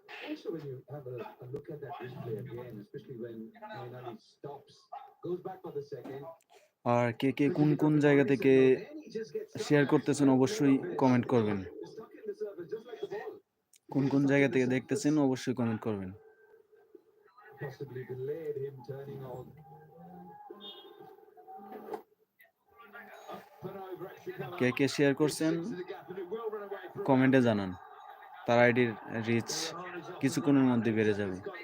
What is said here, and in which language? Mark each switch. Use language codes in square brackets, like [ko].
[en] Also, when you have a look at that replay again, especially when Mainali stops, goes back for the second. [bn] আর কে কে কোন কোন জায়গা থেকে share করতেছেন অবশ্যই comment করবেন। [en] Stuck in the surface, just like the ball. [bn] কোন কোন জায়গা থেকে দেখতেছেন অবশ্যই কমেন্ট করবেন। [en] Possibly delayed him turning on. [bn] K K share করছেন কমেন্টে জানান, তার আইডির রিচ কিছুক্ষণের মধ্যে বেড়ে যাবে।